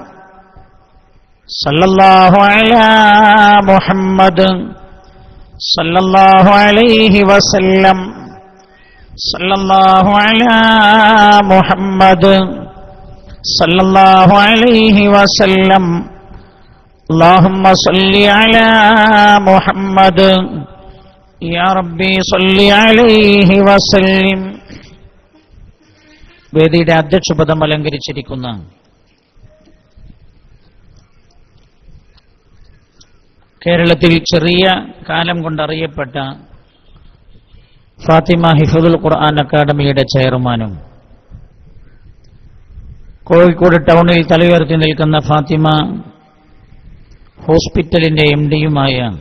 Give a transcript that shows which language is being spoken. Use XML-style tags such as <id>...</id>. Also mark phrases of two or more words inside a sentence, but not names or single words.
<ar>صلی اللہ علی محمد صلی اللہ علیہ وسلم صلی اللہ علی محمد صلی اللہ علیہ وسلم اللہم صلی علی محمد یا റബ്ബി صلی عليه وسلم.</ar> <ml>വേദിയുടെ അധ്യക്ഷപദം അലങ്കരിച്ചിരിക്കുന്ന കേരളത്തിൽ ചെറിയ കാലം കൊണ്ടറിയപ്പെട്ട ഫാത്തിമ ഹിഫ്ളുൽ ഖുർആൻ അക്കാദമിയുടെ ചെയർമാനും കോഴിക്കോട് ടൗണിൽ തലയുയർത്തി നിൽക്കുന്ന ഫാത്തിമ ഹോസ്പിറ്റലിന്റെ എംഡിയുമായ</ml>